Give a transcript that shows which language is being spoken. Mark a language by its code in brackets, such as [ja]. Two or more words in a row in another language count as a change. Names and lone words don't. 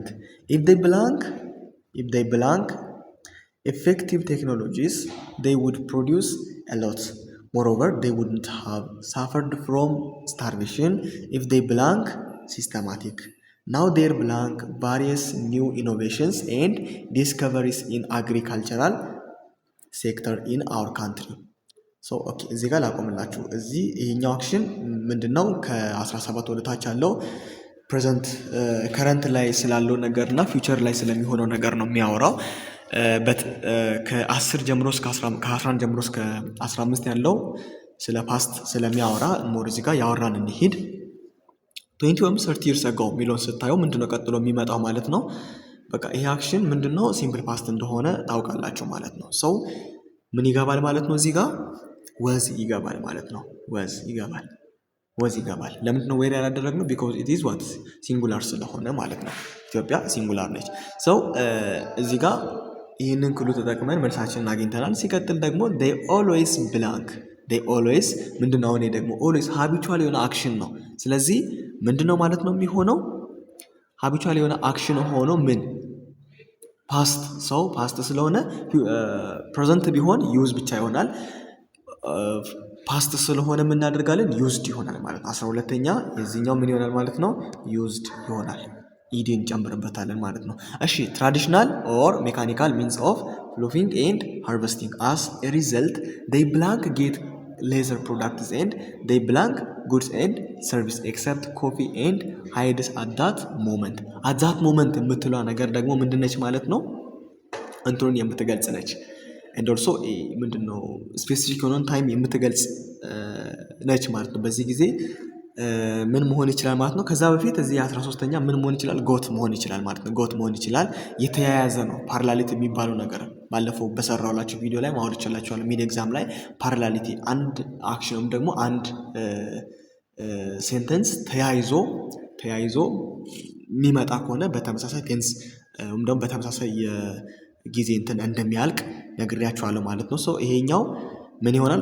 [en] If they blank effective technologies, they would produce a lot. Moreover, they wouldn't have suffered from starvation if they blank systematic. Now there blank various new innovations and discoveries in agricultural sector in our country. so okay [am] እዚህ ጋር ላቆምላችሁ። እዚህ ይሄኛው አክሽን ምንድነው? ከ17 ወደ ታች ያለው [en] present current [am] ላይ ስላለው ነገር እና ፊውቸር ላይ ስለሚሆነው ነገር ነው የሚያወራው። ከ10 ጀምሮ እስከ 11 ጀምሮ እስከ 15 ያለው ስለ ፓስት ስለሚያወራ ሞር እዚህ ጋር ያወራን እንሂድ። 20 ወይም 30 [en] years ago [am] የሚለውን ስታየው ምንድነው ቀጥሎ የሚመጣው ማለት ነው? በቃ ይሄ አክሽን ምንድነው? [en] simple past [am] እንደሆነ ታውቃላችሁ ማለት ነው። ሰው ምን ይገባል ማለት ነው? እዚህ ጋር ወዝ ይገባል ማለት ነው። ወዝ ይገባል። ለምንድነው ዌር ያላደረግነው? [en] because it is what singular [am] ስለሆነ ማለት ነው። ኢትዮጵያ ሲንጉላር ነች። ሰው እዚህ ጋር ይህንን ክሉ ተጠቅመን መልሳችንን አግኝተናል። ሲቀጥል ደግሞ [en] they always [am] ምንድነው? እኔ ደግሞ [en] always habitual [am] የሆነ አክሽን ነው። ስለዚህ ምንድነው ማለት ነው የሚሆነው? habitual የሆነ አክሽን ሆኖ ምን ፓስት፣ ሰው ፓስት ስለሆነ ፕሬዘንት ቢሆን ዩዝ ብቻ ይሆናል። ፓስት ስለሆነ ምን እናደርጋለን? ዩዝድ ይሆናል ማለት ነው። 12ኛ የዚህኛው ምን ይሆናል ማለት ነው? ዩዝድ ይሆናል። ኢዲ እንጨምርበታለን ማለት ነው። እሺ [en] traditional or mechanical means of ploughing and harvesting. As a result, they blank get leather products and they blank goods and service except coffee and hides at that moment. At that moment [am] የምትለዋ ነገር ደግሞ ምንድነች ማለት ነው? እንትኑን የምትገልጽ ነች። [en] and also [am] ምንድነው ስፔሲፊክ የሆነን ታይም የምትገልጽ ነች ማለት ነው። በዚህ ጊዜ ምን መሆን ይችላል ማለት ነው? ከዛ በፊት እዚህ 13ኛ ምን መሆን ይችላል? ጎት መሆን ይችላል ማለት ነው። ጎት መሆን ይችላል። የተያያዘ ነው። ፓራላሊቲ የሚባለው ነገር ባለፈው በሰራውላችሁ ቪዲዮ ላይ ማውራት ይችላችኋል። [en] mid exam [am] ላይ ፓራላሊቲ አንድ አክሽንም ደግሞ አንድ ሴንተንስ ተያይዞ የሚመጣ ከሆነ በተመሳሳይ ቴንስ ወይም ደግሞ በተመሳሳይ ጊዜ እንትን እንደሚያልቅ ነግሬያችኋለሁ ማለት ነው። ሶ ይሄኛው ምን ይሆናል?